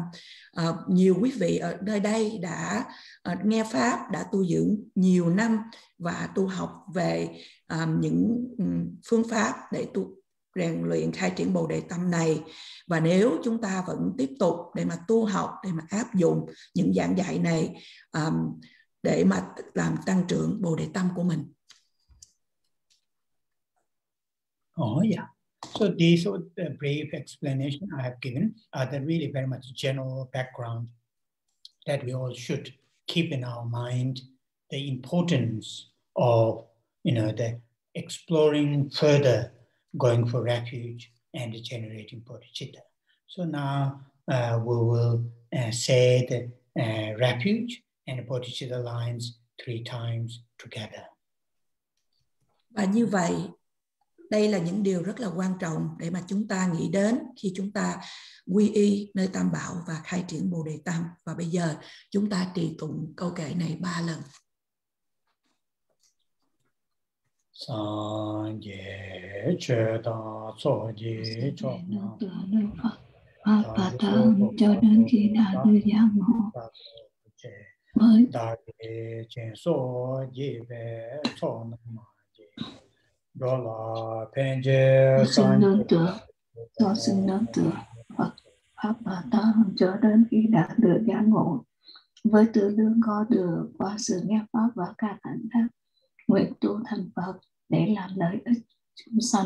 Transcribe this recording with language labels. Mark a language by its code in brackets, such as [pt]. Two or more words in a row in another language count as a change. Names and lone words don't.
[vi] Nhiều quý vị ở nơi đây đã nghe pháp, đã tu dưỡng nhiều năm và tu học về những phương pháp để rèn luyện khai triển Bồ Đề tâm này. Và nếu chúng ta vẫn tiếp tục để mà tu học, để mà áp dụng những giảng dạy này để mà làm tăng trưởng Bồ Đề tâm của mình. [en] Oh yeah. So these brief explanation I have given are the really very much general background that we all should keep in our mind, the importance of, the exploring further, going for refuge and generating bodhicitta. So now we will say the refuge and bodhicitta lines 3 times together. [vi] Và như vậy, đây là những điều rất là quan trọng để mà chúng ta nghĩ đến khi chúng ta quy y nơi Tam Bảo và khai triển Bồ Đề tâm. Và bây giờ chúng ta trì tụng câu kệ này 3 lần. [bo] སངས་རྒྱས་ཆོས་དང་ཚོགས་ཀྱི་མཆོག་རྣམས་ལ [vi] Phật cho đến khi đạt được giác ngộ. Với con xin nương tựa Phật pháp và tăng cho đến khi đạt được giác ngộ, với tư lương có được qua sự nghe pháp và các hạnh khác, nguyện tu thành Phật để làm lợi ích chúng sanh.